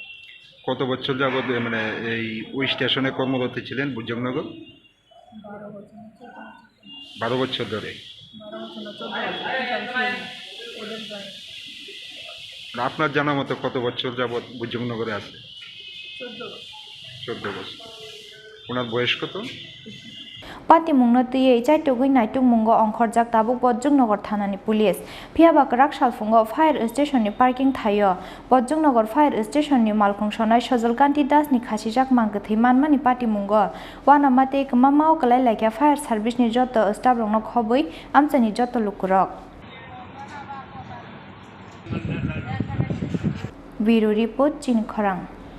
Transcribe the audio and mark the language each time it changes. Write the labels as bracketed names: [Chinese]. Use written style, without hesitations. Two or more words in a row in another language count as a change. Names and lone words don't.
[Bangla] কত বছর যাবত মানে এই ওই স্টেশনে কর্মরত ছিলেন বজংনগর 12 বছর ধরে আপনার জানা মতো কত বছর যাবত বজংনগরে আছে 14 বছর ওনার বয়স কত [Kok Borok] Party mungno tye chaitogui naitung mungo ongkhorjak tabuk Bojongnogo thanani police phiaba Kraksal fungo [English] fire station [Kok Borok] ni parking thayo Bojongnogo [English] fire station [Kok Borok] ni Malkhung Sonai Sojolkanti das ni khasijak mangkthi manmani party mungo wanamate kmamao kalai laikya [English] fire service [Kok Borok] ni joto staff rongno khoboi amchani joto lukurok [English] Bureau report [Kok Borok] Chini Khorang